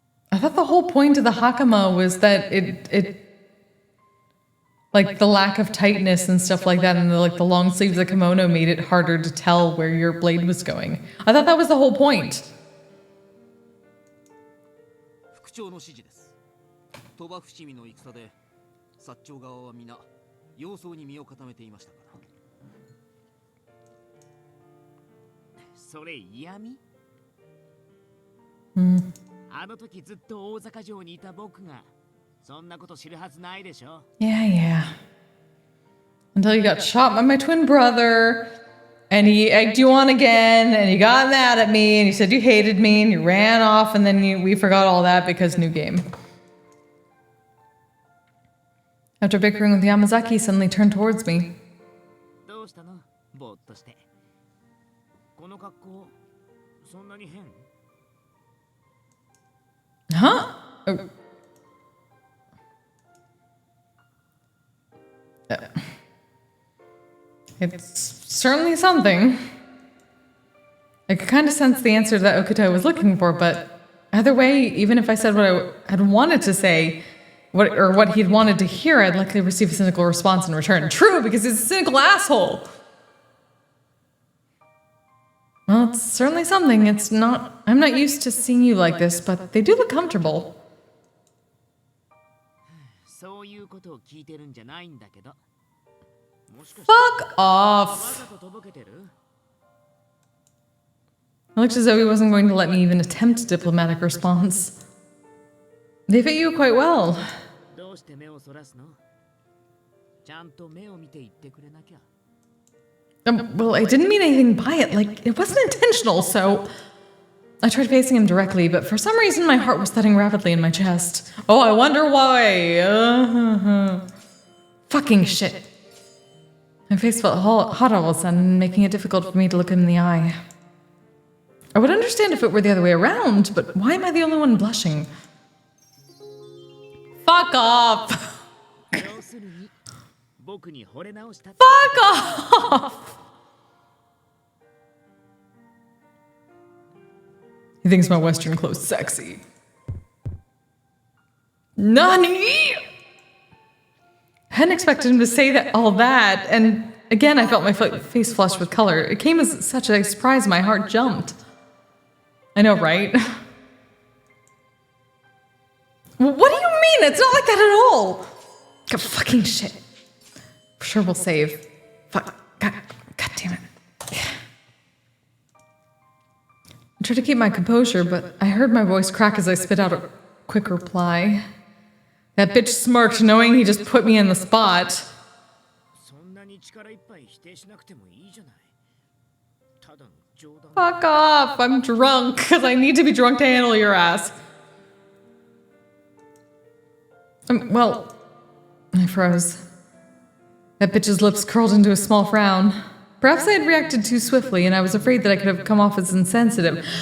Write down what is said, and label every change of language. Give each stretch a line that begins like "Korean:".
English: I thought the whole point of the hakama was that it like the lack of tightness and stuff like that, and the long sleeves of the kimono made it harder to tell where your blade was going. I thought that was the whole point.
Japanese: 副長の指示です。鳥羽伏見の戦で薩長側は皆様相に身を固めていましたから。それ嫌味？あの時ずっと大阪城にいた僕がそんなこと知るはずないでしょ。
English: Yeah. Until you got shot by my twin brother, and he egged you on again, and you got mad at me, and you said you hated me, and you ran off, and then we forgot all that because new game. After bickering with Yamazaki, he suddenly turned towards me.
Japanese: どうしたの？ぼーっとして。この格好、そんなに変？
English: Huh? Oh. It's certainly something. I could kind of sense the answer that Okuto was looking for, but either way, even if I said what I had wanted to say, what he'd wanted to hear, I'd likely receive a cynical response in return. True, because he's a cynical asshole. Well, it's certainly something. I'm not used to seeing you like this, but they do look comfortable.
Japanese: そういうことを聞いてるんじゃないんだけど。もしかして
English: Fuck
Japanese: わ
English: off.
Japanese: ざととぼけてる？
English: It looked as though he wasn't going to let me even attempt a diplomatic response. They fit you quite well.
Japanese: どうして目をそらすの？ちゃんと目を見て言ってくれなきゃ。
English: Well, I didn't mean anything by it. Like, it wasn't intentional, so... I tried facing him directly, but for some reason my heart was thudding rapidly in my chest. Oh, I wonder why. Fucking shit. My face felt hot all of a sudden, making it difficult for me to look him in the eye. I would understand if it were the other way around, but why am I the only one blushing? Fuck off!
Japanese: 要するに僕に惚れ直したって
English: Fuck off! He thinks my Western clothes sexy. Nani? I hadn't expected him to say all that, and again I felt my face flush with color. It came as such a surprise, my heart jumped. I know, right? What do you mean? It's not like that at all! God, fucking shit. For sure we'll save. Fuck. God damn it. I tried to keep my composure, but I heard my voice crack as I spit out a quick reply. That bitch smirked, knowing he just put me in the spot.
Japanese: そんなに力いっぱい否定しなくてもいいじゃない。ただの冗談。
English: Fuck off! I'm drunk, because I need to be drunk to handle your ass. Well, I froze. That bitch's lips curled into a small frown. Perhaps I had reacted too swiftly, and I was afraid that I could have come off as insensitive.